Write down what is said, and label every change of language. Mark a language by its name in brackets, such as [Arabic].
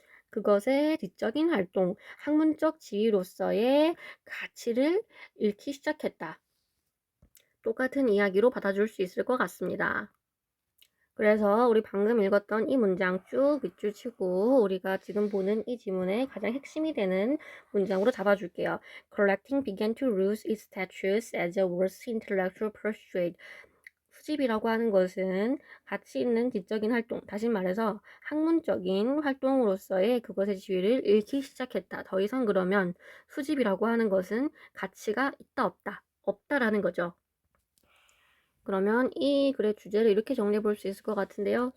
[Korean] 그것의 지적인 활동, 학문적 지위로서의 가치를 잃기 시작했다. 똑같은 이야기로 받아줄 수 있을 것 같습니다. 그래서 우리 방금 읽었던 이 문장 쭉 밑줄 치고 우리가 지금 보는 이 지문의 가장 핵심이 되는 문장으로 잡아줄게요. [English] Collecting began to lose its status as a worthy intellectual pursuit. [Korean] 수집이라고 하는 것은 가치 있는 지적인 활동, 다시 말해서 학문적인 활동으로서의 그것의 지위를 잃기 시작했다. 더 이상 그러면 수집이라고 하는 것은 가치가 있다 없다, 없다라는 거죠. 그러면 이 글의 주제를 이렇게 정리해 볼 수 있을 것 같은데요.